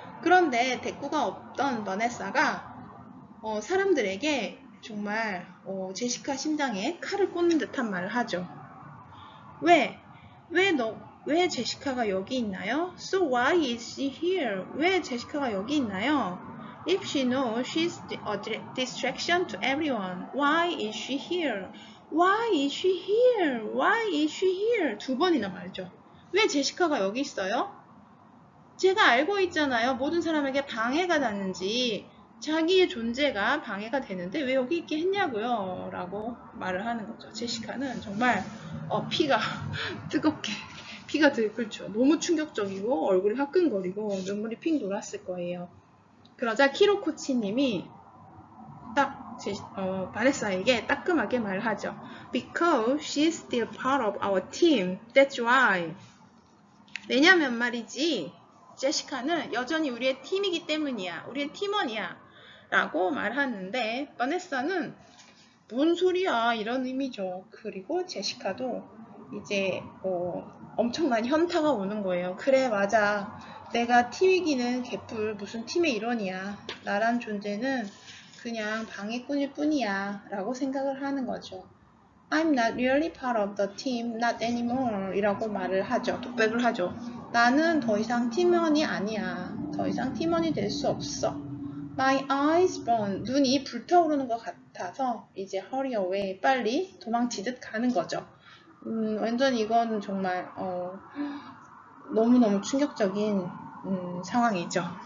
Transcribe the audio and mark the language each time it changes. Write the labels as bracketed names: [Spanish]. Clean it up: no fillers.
[Korean] 그런데 대꾸가 없던 버네사가 사람들에게 정말 제시카 심장에 칼을 꽂는 듯한 말을 하죠. 왜 제시카가 여기 있나요? [English] So why is she here? [Korean] 왜 제시카가 여기 있나요? [English] If she knows she's a distraction to everyone, why is she here? Why is she here? Why is she here? [Korean] 2번이나 말죠. 왜 제시카가 여기 있어요? 제가 알고 있잖아요. 모든 사람에게 방해가 되는지 자기의 존재가 방해가 되는데 왜 여기 있게 했냐고요? 라고 말을 하는 거죠. 제시카는 정말 피가 뜨겁게 피가 들끓죠. 너무 충격적이고 얼굴이 화끈거리고 눈물이 핑 돌았을 거예요. 그러자 키로 코치님이 딱 바네사에게 따끔하게 말을 하죠. [English] Because she's still part of our team. That's why. [Korean] 왜냐면 말이지. 제시카는 여전히 우리의 팀이기 때문이야. 우리의 팀원이야. 라고 말하는데 바네사는 뭔 소리야 이런 의미죠. 그리고 제시카도 이제 엄청난 현타가 오는 거예요. 그래 맞아. 내가 팀이기는 개뿔 무슨 팀의 일원이야. 나란 존재는 그냥 방해꾼일 뿐이야 라고 생각을 하는 거죠. [English] I'm not really part of the team, not anymore [Korean] 이라고 말을 하죠. 독백을 하죠. 나는 더 이상 팀원이 아니야. 더 이상 팀원이 될 수 없어. [English] My eyes burn. [Korean] 눈이 불타오르는 것 같아서 이제 [English] hurry away. [Korean] 빨리 도망치듯 가는 거죠. 완전 이건 정말 너무너무 충격적인 상황이죠.